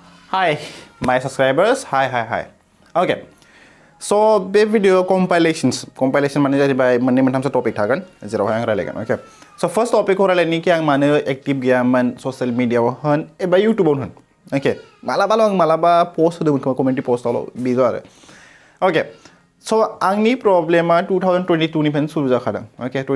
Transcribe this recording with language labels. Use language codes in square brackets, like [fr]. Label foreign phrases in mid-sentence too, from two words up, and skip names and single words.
[en] Hi, my subscribers. Hi. Okay. So, this video compilation [brx] माने जाहैबाय मोननै मोनथामसो टपिक थागोन जेरावहाय आं रायलायगोन [en] okay so first [brx] टपिकखौ रायलायनि कि आं मानो एक्टिभ गैयामोन [en] social media [brx] होन एबा यूट्यूबाव होन ओके मालाबा पोस्ट होदोंमोन खोमा [en] community post' [brx] बेल' आरो ओके सो आंनि प्रब्लेमा 2022 निफ्रायनो सुरु जाखादों ओके